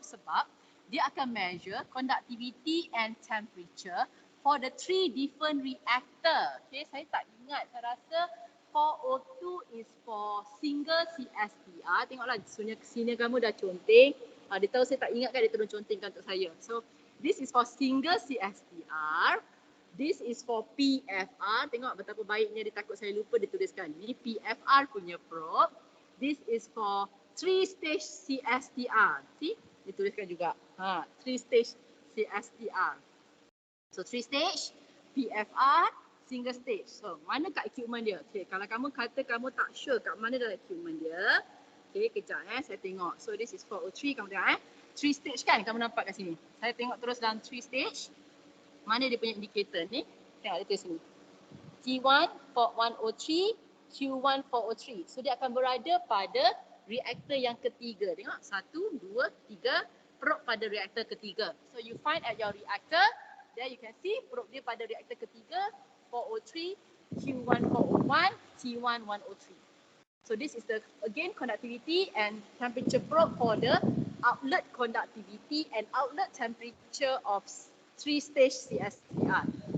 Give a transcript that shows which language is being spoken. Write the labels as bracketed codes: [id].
[ms] Sebab dia akan [en] measure conductivity and temperature for the 3 different reactor. [ms] Okay, saya tak ingat. Saya rasa [en] 402 is for single CSTR. [ms] Tengoklah senior kamu dah conteng. Dia tahu saya tak ingat kan, dia tolong contengkan untuk saya. [en] So this is for single CSTR. This is for PFR. [ms] Tengok betapa baiknya dia takut saya lupa dia tuliskan. Ini PFR punya probe. [en] This is for 3-stage CSTR. See? [ms] Dia tuliskan juga. [en] 3-stage CSTR. So 3 stage, PFR, single stage. [ms] So mana kat equipment dia? Okay, kalau kamu kata kamu tak sure kat mana dalam equipment dia. Okay, kejap saya tengok. So this is 403, kamu tengok 3 stage kan kamu nampak kat sini. Saya tengok terus dalam 3 stage. Mana dia punya indicator ni? Tengok dia tulis sini. T1 4103, Q1 403. So dia akan berada pada reaktor yang ketiga. Tengok 1, 2, 3, probe pada reaktor ketiga. [en] So you find at your reactor. There you can see probe [ms] dia pada reaktor ketiga [en] 403, Q1 401, T1 103. So this is the again conductivity and temperature probe for the outlet conductivity and outlet temperature of 3-stage CSTR.